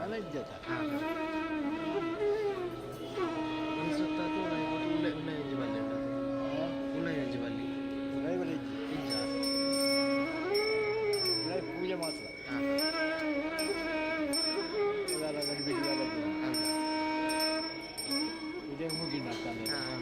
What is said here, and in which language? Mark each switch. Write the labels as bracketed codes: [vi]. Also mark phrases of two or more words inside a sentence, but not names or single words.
[kn] ಇದ್ದದ [tcy] ಹಾಂ ಒಂದು ಸುತ್ತಾತು ಉಣ್ಣಂಜಿ ಬಲ್ಲಿ ಉಣ್ಣಂಜಿ ಬಲ್ಲಿ ಡ್ರೈವರ್ ಇಜ್ಜಿ [kn] ನಿಜ ಪೂಜೆ ಮಾತ್ರ ಹಾಂ ಅದೆಲ್ಲ ಗಡಿಬಿಡಿ ಎಲ್ಲ ಹೌದು ಇದೇ ಮುಗಿನ ಆಗ್ತಾನೆ ಹಾಂ